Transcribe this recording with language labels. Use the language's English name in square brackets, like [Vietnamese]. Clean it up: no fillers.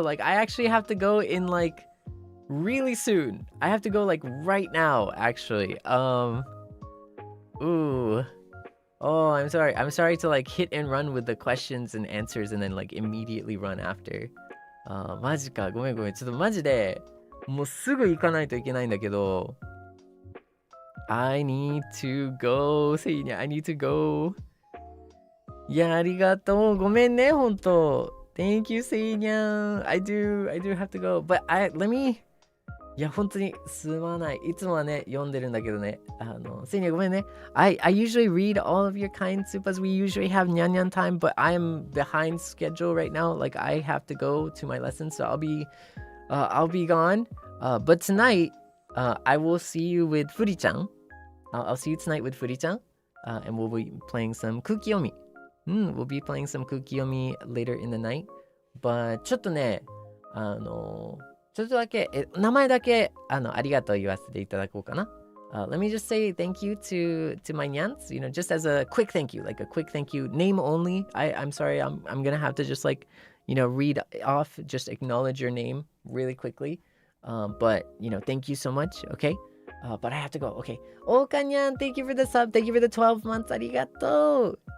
[English] Like I actually have to go in like really soon. I have to go like right now, actually. Ooh. Oh, I'm sorry. I'm sorry to like hit and run with the questions and answers and then like immediately run after. [Japanese] マジか。ごめん。ちょっとマジでもうすぐ行かないといけないんだけど。 [English] I need to go. Seinya, I need to go. [Japanese] いや、ありがとう。ごめんね、ほんと。 [English] Thank you, [Japanese] Seinyan. [English] I do have to go. But let me... [Japanese] いや、本当にすまない。いつもはね、読んでるんだけどね。Seinyan、ごめんね。 [English] I usually read all of your kind supas. We usually have nyan time, but I'm behind schedule right now. Like, I have to go to my lesson, so I'll be gone. But tonight, I will see you with Furi-chan. I'll see you tonight with Furi-chan. And we'll be playing some Kukiyomi.We'll be playing some Kukiyomi later in the night. [Japanese] But ちょっとね、ちょっとだけ、名前だけ、ありがとう言わせていただこうかな。 [English] let me just say thank you to my nyans, you know, just as a quick thank you, like a quick thank you, name only. I'm sorry, I'm gonna have to just like, you know, read off, just acknowledge your name really quickly. But you know, thank you so much, okay? But I have to go, okay. Oka-nyan, thank you for the sub, thank you for the 12 months, arigato.